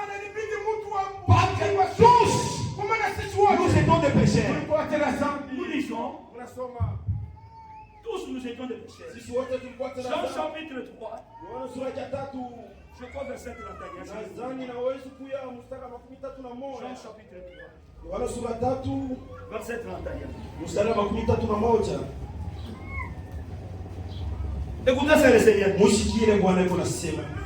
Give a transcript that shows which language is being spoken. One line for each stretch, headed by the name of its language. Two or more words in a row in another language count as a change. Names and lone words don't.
French: Parce que tous, nous étions des pécheurs. Nous disons, tous nous étions des pécheurs. Jean chapitre 3, je crois verset 31. Jean chapitre 3,
Swahili: Yohana sura 3
French: verset 31.
Swahili: mstari wa 31.
French: Écoutez ça, le Seigneur.
Swahili: Musikie Bwana yuko nasema.